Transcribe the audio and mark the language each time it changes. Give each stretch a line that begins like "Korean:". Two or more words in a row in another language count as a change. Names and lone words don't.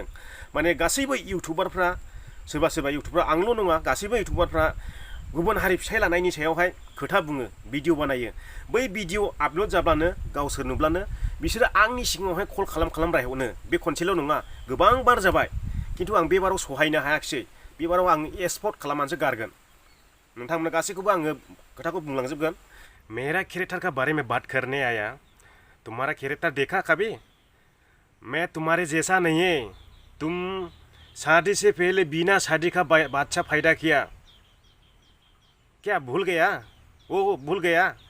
Bodo: माने गासैबो इउटुबारफ्रा सोरबा सोरबा इउटुबार आंल' नङा गासैबो इउटुबारफ्रा गुबुन हारि फिसाय लानायनि सायावहाय खोथा बुङो, भिडिअ बानायो। बै भिडिअ आपल'ड जाब्लानो गावसोर नुब्लानो बिसोरो आंनि सिगाङावहाय कल खालाम रायहरनो। बे खनसेल' नङा गोबां बार जाबाय, खिन्थु आं बे बाराव सहायनो हायाखिसै। बे बाराव आं एक्सपर्ट खालामनानैसो गारगोन। नोंथांमोना गासैखौबो आङो खोथाखौ बुंलांजोबगोन।
Hindi: मेरा कैरेक्टर का बारे में बात करने आया। तुम्हारा कैरेक्टर देखा कभी? मैं तुम्हारे जैसा नहीं है। तुम शादी से पहले बिना शादी का बच्चा पैदा किया। क्या भूल गया? वो भूल गया?